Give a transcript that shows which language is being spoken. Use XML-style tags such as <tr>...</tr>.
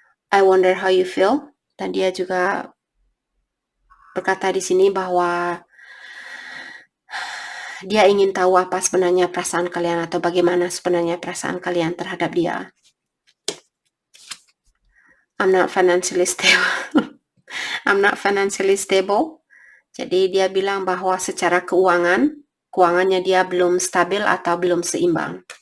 <en>I wonder how you feel.</en> <id>Dan dia juga berkata di sini bahwa dia ingin tahu apa sebenarnya perasaan kalian atau bagaimana sebenarnya perasaan kalian terhadap dia.</id> <en>I'm not financially stable. I'm not financially stable.</en> <id>Jadi dia bilang bahwa secara keuangannya dia belum stabil atau belum seimbang.</id>